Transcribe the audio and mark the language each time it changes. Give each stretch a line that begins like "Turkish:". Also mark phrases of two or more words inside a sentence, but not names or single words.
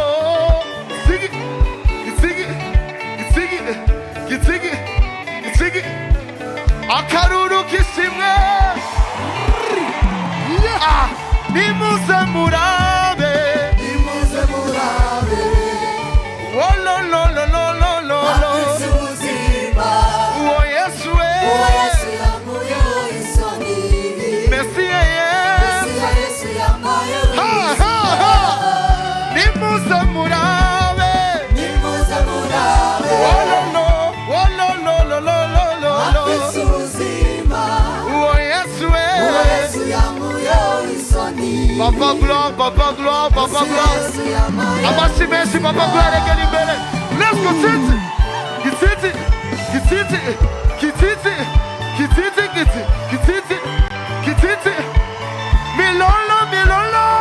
Kinyarwanda: Ziggy, ziggy, ziggy, ziggy, ziggy. Akaruru kishimwe. Nimuze murabe. Nimuze murabe. Oh lo lo lo lo lo lo lo. Oh Yesu Mesia Yesu Nimuze murabe. Nimuze murabe. Oh lo lo lo lo lo lo lo.
French: Oh Yesu Papa gloire, Papa gloire, Papa gloire. Amasi merci, Papa gloire, les gars.
English: Let's go, Titi. Kititi, kititi, kititi, kititi, kititi, kititi, kititi. Milolo, milolo.